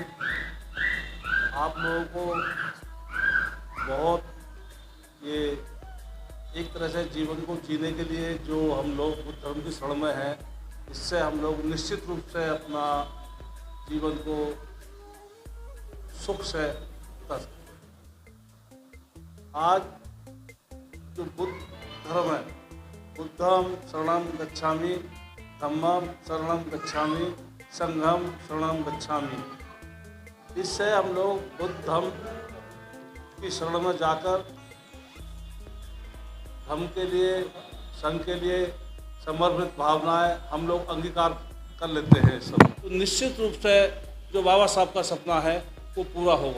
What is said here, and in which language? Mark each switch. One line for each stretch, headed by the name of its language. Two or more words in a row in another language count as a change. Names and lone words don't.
Hindi: आप लोगों को बहुत ये एक तरह से जीवन को जीने के लिए जो हम लोग बुद्ध धर्म की शरण में हैं, इससे हम लोग निश्चित रूप से अपना जीवन को सुख से बिता सकते हैं। आज जो बुद्ध धर्म है,
Pali: बुद्धम शरणम गच्छामि, धम्मम शरणम गच्छामि, संघम शरणम गच्छामि।
Hindi: इससे हम लोग बुद्ध धर्म की शरण में जाकर धर्म के लिए, संघ के लिए समर्पित भावनाएं हम लोग अंगीकार कर लेते हैं सब। तो निश्चित रूप से जो बाबा साहब का सपना है वो पूरा होगा।